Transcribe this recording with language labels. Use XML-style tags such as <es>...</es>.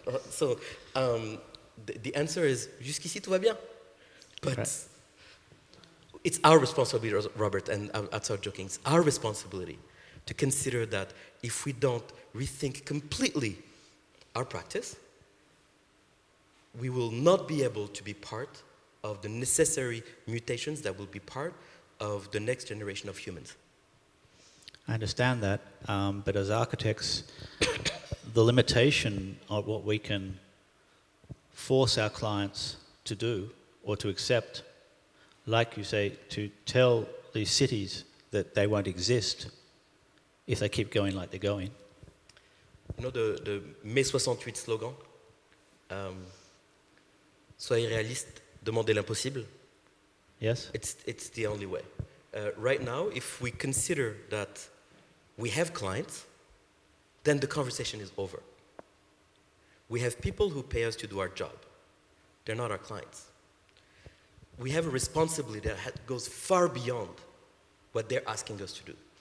<en>So the answer is,</en> <fr>"Jusqu'ici tout va bien."</fr> <en>But Right. it's our responsibility, Robert, and I'll start joking, it's our responsibility to consider that if we don't rethink completely our practice, we will not be able to be part of the necessary mutations that will be part of the next generation of humans. I understand that, but as architects, the limitation of what we can force our clients to do or to accept, like you say, to tell these cities that they won't exist if they keep going like they're going. You know the Mai 68 slogan?</en> <fr>Soyez réaliste, demandez l'impossible.</fr> <en>Yes? It's the only way. Right now, if we consider that we have clients, then the conversation is over. We have people who pay us to do our job. They're not our clients. We have a responsibility that goes far beyond what they're asking us to do.</en>